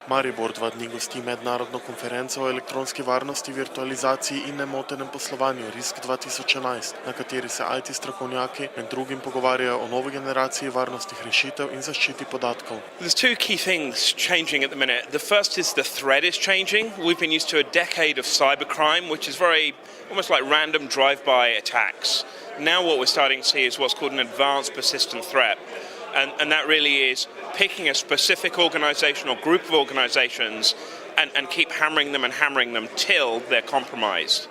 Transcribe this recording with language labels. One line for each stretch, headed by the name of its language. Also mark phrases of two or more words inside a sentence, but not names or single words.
Slovenian: Maribor 2 dni gosti mednarodno konferenco o elektronski varnosti, virtualizaciji in nemotenem poslovanju RISK 2011, na kateri se IT strokovnjaki med drugim pogovarjajo o novi generaciji varnostnih rešitev in zaščiti podatkov.
English: There's two key things changing at the minute. The first is the threat is changing. We've been used to a decade of cybercrime, which is almost like random drive-by attacks. Now what we're starting to see is what's called an advanced persistent threat. And that really is picking a specific organisation or group of organisations and keep hammering them till they're compromised.